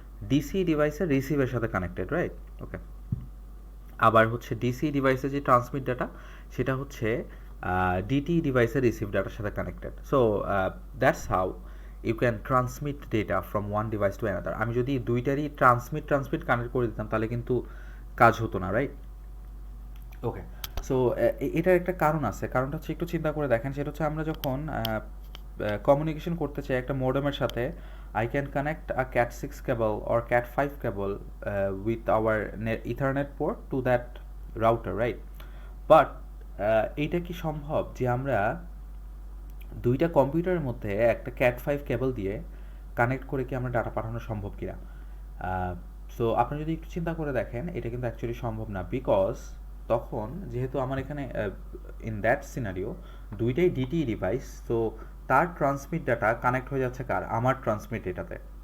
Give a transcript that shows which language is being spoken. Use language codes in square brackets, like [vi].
[bn] DCE ডিভাইসের রিসিভের সাথে connected, right? ওকে, আবার হচ্ছে ডিসি ডিভাইসে যে ট্রান্সমিট ডাটা, সেটা হচ্ছে ডিটি ডিভাইসের রিসিভ ডাটার সাথে connected. [en] So that's how you can transmit data from one device to another. [bn] আমি যদি দুইটারই ট্রান্সমিট কানেক্ট করে দিতাম, তাহলে কিন্তু কাজ হতো না, রাইট? ওকে, সো এটার একটা কারণ আছে। কারণটা হচ্ছে একটু চিন্তা করে দেখেন, সেটা হচ্ছে আমরা যখন কমিউনিকেশন করতে চাই একটা মোডেমের সাথে, [en] I can connect a Cat6 cable or Cat5 cable with our Ethernet port to that router, right? [bn] But এইটা কি সম্ভব যে আমরা দুইটা কম্পিউটারের মধ্যে একটা Cat5 কেবল দিয়ে কানেক্ট করে কি আমরা ডাটা পাঠানো সম্ভব কিনা? সো আপনি যদি একটু চিন্তা করে দেখেন, এটা কিন্তু অ্যাকচুয়ালি সম্ভব না, বিকজ তখন যেহেতু আমার এখানে [en] in that scenario [bn] দুইটাই ডিটি ডিভাইস, সো তার ট্রান্সমিট ডাটা কানেক্ট হয়ে যাচ্ছে কার? আমার ট্রান্সমিট ডেটাতে।